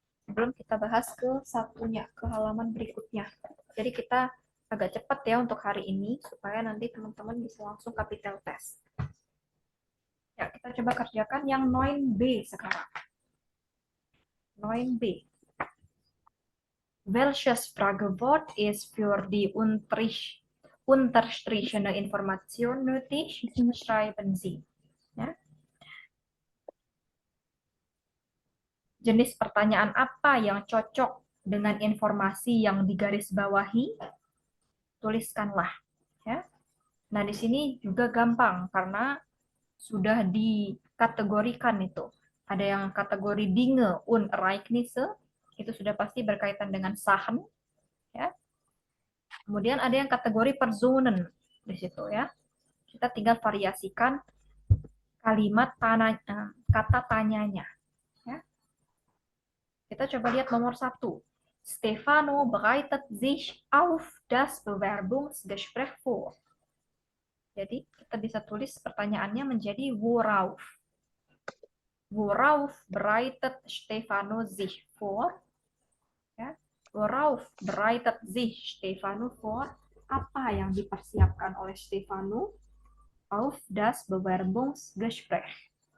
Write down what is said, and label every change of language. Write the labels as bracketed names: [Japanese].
[Indonesian] Sebelum kita bahas ke satunya, ke halaman berikutnya. Jadi kita agak cepat ya untuk hari ini, supaya nanti teman-teman bisa langsung capital test. Ya, kita coba kerjakan yang 9B sekarang. 9B. [German] Welches Fragewort ist für die unterstrichene Information nötig? Schreiben Sie. Ya. [Indonesian] Jenis pertanyaan apa yang cocok dengan informasi yang digarisbawahi? Tuliskanlah. Ya. Nah, di sini juga gampang karena sudah dikategorikan itu. Ada yang kategori Dinge und Ereignisse, itu sudah pasti berkaitan dengan Sachen. Ya. Kemudian ada yang kategori Personen di situ ya. Kita tinggal variasikan kalimat kata tanyanya. Ya. Kita coba lihat nomor 1. [German] Stefano bereitet sich auf das Bewerbungsgespräch vor. [Indonesian] Jadi kita bisa tulis pertanyaannya menjadi worauf. [German] Worauf bereitet Stefano sich vor? Ya. Worauf bereitet sich Stefano vor? [Indonesian] Apa yang dipersiapkan oleh Stefano? [German] Auf das Bewerbungsgespräch.